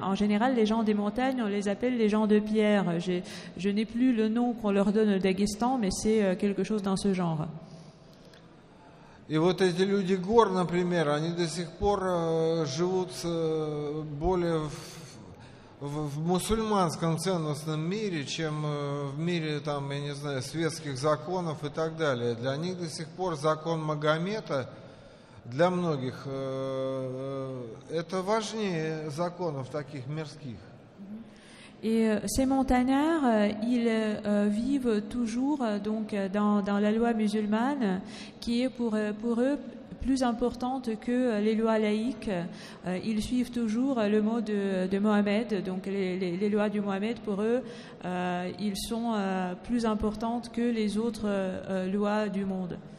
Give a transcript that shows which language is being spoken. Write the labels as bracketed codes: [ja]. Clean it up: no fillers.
[fr] En général, les gens des montagnes, on les appelle les gens de pierre. Je n'ai plus le nom qu'on leur donne au Daghestan, mais c'est quelque chose dans ce genre. [ru] И вот эти люди гор, например, они до сих пор живут более в мусульманском ценностном мире, чем в мире, там, я не знаю, светских законов и так далее. Для них до сих пор закон Магомета, для многих, это важнее законов таких мирских. [fr] Et ces montagnards, ils vivent toujours dans la loi musulmane, qui est pour eux plus importante que les lois laïques. Ils suivent toujours le mot de Mohammed, donc les lois du Mohammed, pour eux, ils sont plus importantes que les autres lois du monde.